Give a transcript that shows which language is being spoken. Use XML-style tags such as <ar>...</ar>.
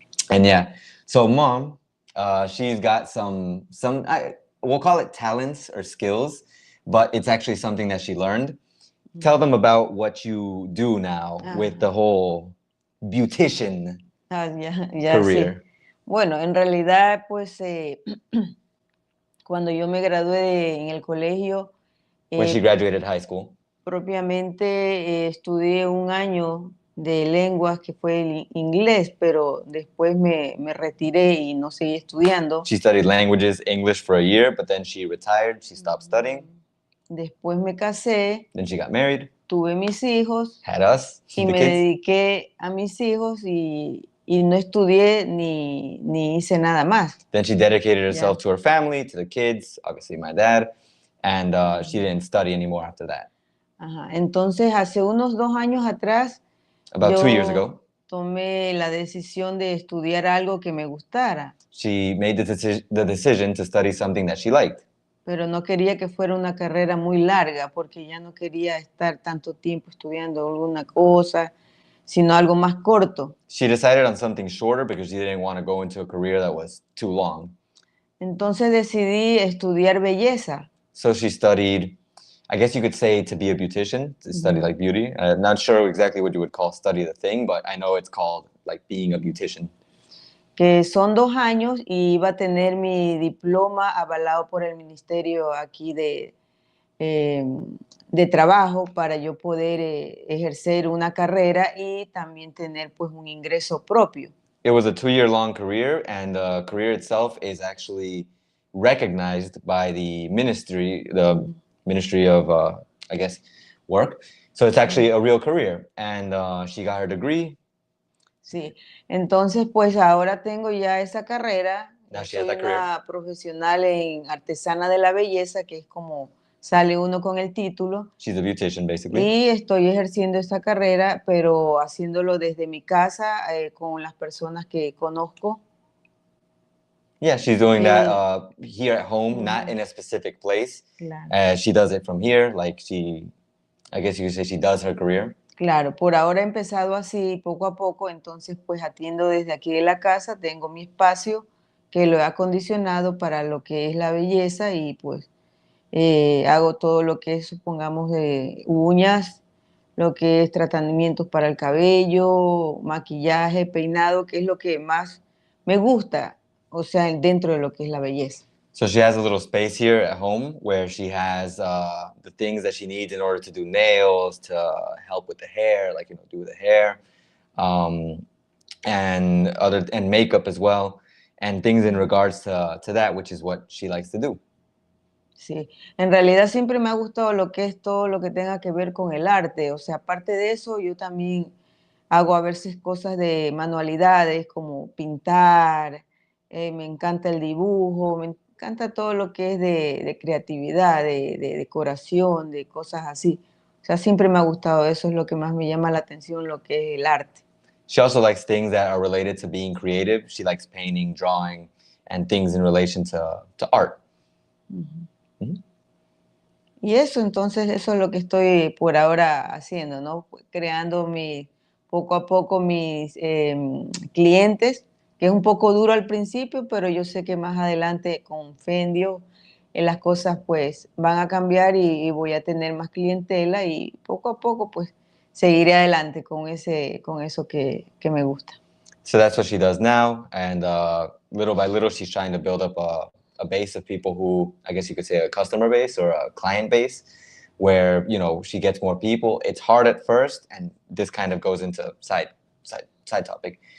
<en>And yeah, so mom, she's got some we'll call it talents or skills, but it's actually something that she learned. Tell them about what you do now with the whole beautician career.</en> <es>Sí. Bueno, en realidad, pues, cuando yo me gradué en el colegio...</es> <en>When she graduated high school.</en> <es>Propiamente estudié un año de lenguas que fue el inglés, pero después me retiré y no seguí estudiando.</es> <en>She studied languages, English for a year, but then she retired, she stopped studying.</en> <es>Después me casé.</es> <en>Then she got married.</en> <es>Tuve mis hijos.</es> <en>Had us,</en> <es>y me dediqué a mis hijos y no estudié ni hice nada más.</es> <en>Then she dedicated herself to her family, to the kids, obviously my dad, and she didn't study anymore after that.</en> <es>Ajá. Entonces, hace unos 2 años atrás,</es> <en>About 2 years ago,</en> <es>tomé la decisión de estudiar algo que me gustara.</es> <en>She made the decision to study something that she liked.</en> <es>Pero no quería que fuera una carrera muy larga, porque ya no quería estar tanto tiempo estudiando alguna cosa, sino algo más corto.</es> <en>She decided on something shorter because she didn't want to go into a career that was too long.</en> <es>Entonces decidí estudiar belleza.</es> <en>So she studied, I guess you could say, to be a beautician, to study like beauty. Not sure exactly what you would call study the thing, but I know it's called like being a beautician.</en> <es>Que son 2 años y iba a tener mi diploma avalado por el ministerio aquí de trabajo para yo poder ejercer una carrera y también tener pues un ingreso propio.</es> <en>It was a 2-year long career, and the career itself is actually recognized by the ministry of, I guess, work. So it's actually a real career, and she got her degree.</en> <es>Sí, entonces pues ahora tengo ya esa carrera.</es> <en>Now</en> <es>Ya</es> <en>she has</en> <es>soy</es> <en>that career.</en> <es>una profesional en artesana de la belleza, que es como sale uno con el título.</es> <en>She's a beautician, basically.</en> <es>Y estoy ejerciendo esta carrera, pero haciéndolo desde mi casa, con las personas que conozco.</es> <en>Yeah, she's doing that here at home, not in a specific place.</en> <es>Claro.</es> <en>She does it from here, like I guess you could say she does her career.</en> <es>Claro, por ahora he empezado así, poco a poco, entonces pues atiendo desde aquí de la casa, tengo mi espacio que lo he acondicionado para lo que es la belleza y pues hago todo lo que es, supongamos, de uñas, lo que es tratamientos para el cabello, maquillaje, peinado, que es lo que más me gusta, o sea, dentro de lo que es la belleza.</es> <en>So she has a little space here at home where she has the things that she needs in order to do nails, to help with the hair, like do the hair, and makeup as well, and things in regards to that, which is what she likes to do.</en> <es>Sí, en realidad siempre me ha gustado lo que es todo lo que tenga que ver con el arte, o sea, aparte de eso, yo también hago a veces cosas de manualidades como pintar, me encanta el dibujo, me encanta todo lo que es de creatividad, de decoración, de cosas así. O sea, siempre me ha gustado, eso es lo que más me llama la atención, lo que es el arte.</es> <en>She also likes things that are related to being creative. She likes painting, drawing, and things in relation to art.</en> <es>Y eso, entonces, eso es lo que estoy por ahora haciendo, ¿no? Creando poco a poco mis clientes, que es un poco duro al principio, pero yo sé que más adelante con fe en Dios, las cosas pues van a cambiar y voy a tener más clientela y poco a poco pues seguiré adelante con eso que me gusta.</es> <en>So that's what she does now, and little by little, she's trying to build up a base of people who, I guess you could say, a customer base or a client base, where she gets more people. It's hard at first, and this kind of goes into side topic.</en>